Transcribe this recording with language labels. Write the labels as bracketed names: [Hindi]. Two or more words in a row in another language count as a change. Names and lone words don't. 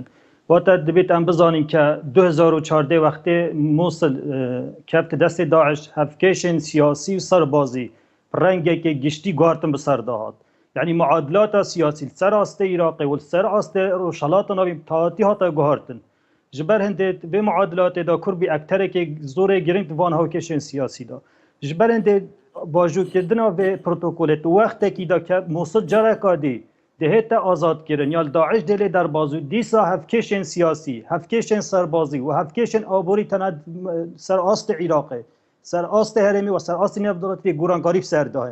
[Kurdish] واتە دەبێت ئەم بزانین کە 2014 وەختێ مووسڵ کەوتە دەستێ داعش هەفکێشên سیاسی و سەربازی ڕەنگێکی گشتی گواردن بەسەر داهات. یعنی معادلاتە سیاسی سەر ئاستێ عێراقی و سەر ئاستێ ڕۆژهەڵاتە ناوی تاهاتی هاتە گواردن. ji ber hindê vê muadilatê da Kurd bî ekterekê zorê giring van hawkêşên siyasî da. Ji ber hindê bajûrkirina vê protokolê tu wextekî da ke Mosul careka dî dihête azadkirin ya Daeş dêlê derbaz û dîsa hevkêşên siyasî, hevkêşên serbazî û hevkêşên aborî tene ser astê Iraqê, ser astê herêmî û ser astê navdewletî gurankarî ser dahin.